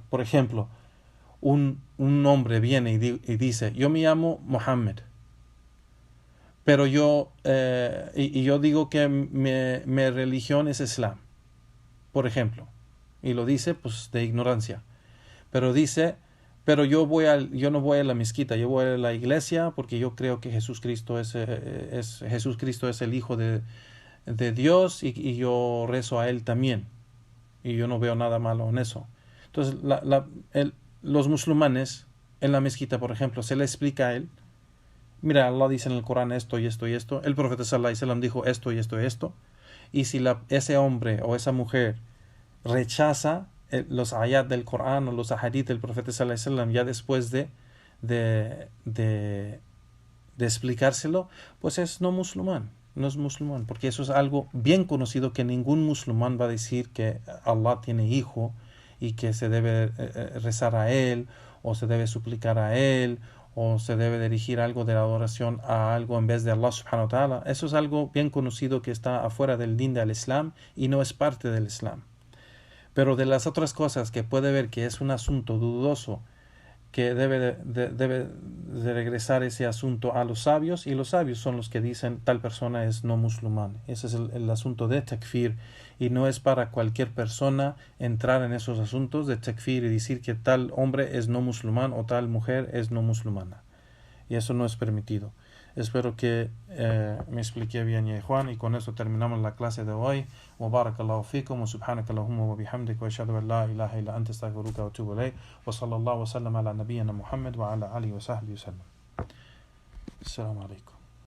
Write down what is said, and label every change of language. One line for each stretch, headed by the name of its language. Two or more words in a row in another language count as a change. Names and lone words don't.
Spanish: Por ejemplo, un hombre viene y dice, yo me llamo Mohammed, pero yo digo que mi religión es Islam, por ejemplo, y lo dice pues de ignorancia, pero dice, pero yo no voy a la mezquita, yo voy a la iglesia porque yo creo que Jesucristo es el Hijo de Dios, y yo rezo a Él también, y yo no veo nada malo en eso. Entonces los musulmanes en la mezquita, por ejemplo, se le explica a él mira, Allah dice en el Corán esto y esto y esto, el profeta
Arabic: صلى الله عليه وسلم
Spanish: dijo esto y esto y esto, y si ese hombre o esa mujer rechaza los ayat del Corán o los ahadith del profeta
Arabic: صلى الله عليه وسلم
Spanish: ya después de, de, de explicárselo, pues es no musulmán. No es musulmán, porque eso es algo bien conocido, que ningún musulmán va a decir que Allah tiene hijo y que se debe rezar a él, o se debe suplicar a él, o se debe dirigir algo de la adoración a algo en vez de
Arabic: الله سبحانه وتعالى.
Spanish: Eso es algo bien conocido que está afuera del din del Islam y no es parte del Islam. Pero de las otras cosas que puede ver que es un asunto dudoso, que debe de regresar ese asunto a los sabios, y los sabios son los que dicen tal persona es no musulmán. Ese es el asunto de takfir, y no es para cualquier persona entrar en esos asuntos de takfir y decir que tal hombre es no musulmán o tal mujer es no musulmana, y eso no es permitido. Espero que me expliqué bien, ya Juan, y con eso terminamos la clase de hoy.
Arabic: مبارك الله فيكم، وسبحانك اللهم وبحمدك، وأشهد أن لا إله إلا أنت أستغفرك وأتوب إليك، وصلى الله وسلم على نبينا محمد وعلى آله وصحبه وسلم ala nabiyyina Muhammad wa ala alihi wa sahbihi wa sallam. السلام عليكم.